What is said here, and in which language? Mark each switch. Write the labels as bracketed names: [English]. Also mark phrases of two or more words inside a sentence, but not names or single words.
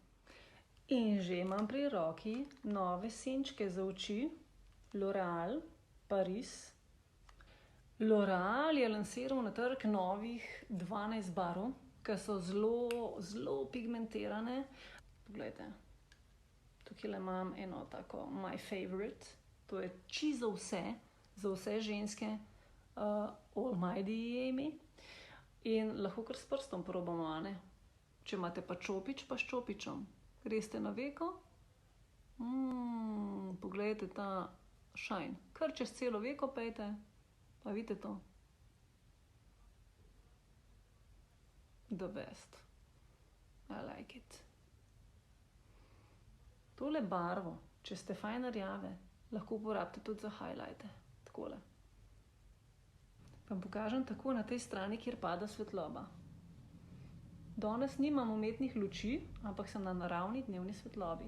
[Slovenian] In že imam pri roki nove senčke za oči. L'Oréal Paris. L'Oréal je lansiral na trg novih 12 barv, ki so zelo pigmentirane. Poglejte, tukaj imam eno tako [English] my favorite. [Slovenian] To je čisto za vse ženske, Almighty Amy. In lahko kar s prstom probamo, a ne? Če imate pa čopič, pa s čopičem. Greste na veko. Poglejte ta shine. Kar čez celo veko pejte, pa vidite to. [English] The best. I like it. [Slovenian] Tole barvo, če ste fajn rjave, lahko uporabite tudi za highlighte. Takole. Vam pokažem tako na tej strani, kjer pada svetloba. Danes nimam umetnih luči, ampak sem na naravni dnevni svetlobi.